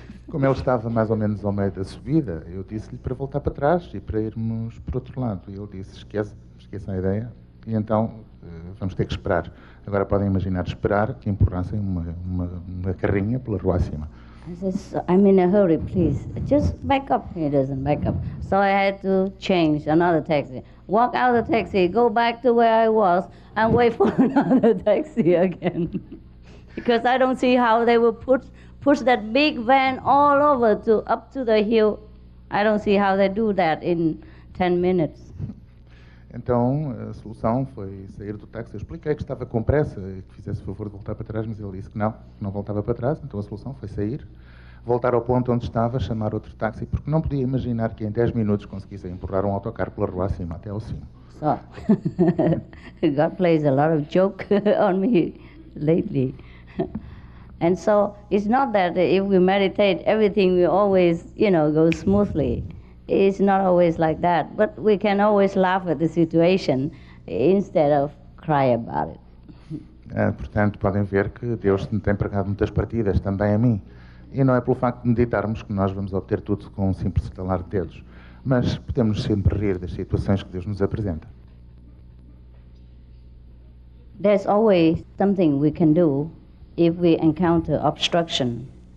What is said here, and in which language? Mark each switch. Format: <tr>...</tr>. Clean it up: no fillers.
<pt>Como ele estava mais ou menos ao meio da subida, eu disse-lhe para voltar para trás e para irmos para o outro lado. E ele disse, esqueça a ideia, e então vamos ter que esperar. Agora podem imaginar esperar que empurrassem uma carrinha pela rua acima.</pt> <en>I said, I'm in a hurry, please. Just back up. He doesn't back up. So I had to change another taxi. Walk out of the taxi, go back to where I was, and wait for another taxi again. Because I don't see how they will push that big van all over up to the hill. I don't see how they do that in 10 minutes.</en> <pt>Então a solução foi sair do táxi. Eu expliquei que estava com pressa e que fizesse o favor de voltar para trás, mas ele disse que não voltava para trás. Então a solução foi sair, voltar ao ponto onde estava, chamar outro táxi, porque não podia imaginar que em 10 minutos conseguisse empurrar um autocarro pela rua acima até ao cimo.</pt> <en>So, God plays a lot of joke on me lately. And so it's not that if we meditate, everything will always, go smoothly. It's not always like that, but we can always laugh at the situation instead of cry about it.</en> <pt>Portanto, podem ver que Deus tem pregado muitas partidas também a mim. E não é pelo facto de meditarmos que nós vamos obter tudo com um simples estalar de dedos. Mas podemos sempre rir das situações que Deus nos apresenta.</pt> <en>There's always something we can do if we encounter obstruction.</en>